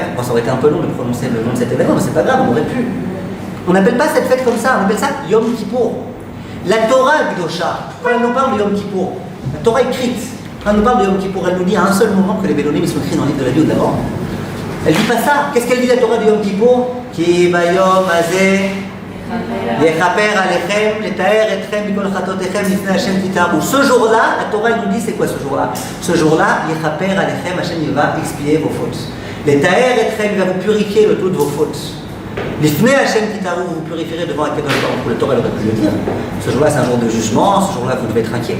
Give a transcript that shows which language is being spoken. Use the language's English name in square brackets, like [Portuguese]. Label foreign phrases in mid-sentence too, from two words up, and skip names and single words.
[French] Bon, ça aurait été un peu long de prononcer le nom de cet événement, mais c'est pas grave, on aurait pu. On n'appelle pas cette fête comme ça, on appelle ça Yom Kippour. La [Hebrew] תורה קדושה, [French] quand elle nous parle de Yom Kippour, la Torah écrite, quand elle nous parle de Yom Kippour, elle nous dit à un seul moment que les Bénonim sont écrits dans le livre de la vie ou d'avant. Elle dit pas ça. Qu'est-ce qu'elle dit la Torah de Yom Kippour? [Hebrew] כי ביום הזה יכפר עליכם לטהר אתכם מכל חטאתיכם לפני השם תטהרו. [French] Ce jour-là, la Torah nous dit c'est quoi ce jour-là? Ce jour-là, [Hebrew] יכפר עליכם, [French] Hashem il va expier vos fautes. [Hebrew] לטהר אתכם, [French] il va vous purifier de toutes vos fautes. [Hebrew] לפני השם תטהרו, [French] vous purifierez devant la [Hebrew] קדוש ברוך הוא. [French] La Torah elle aurait pu le dire. Ce jour-là, c'est un jour de jugement. Ce jour-là, vous devez être inquiet.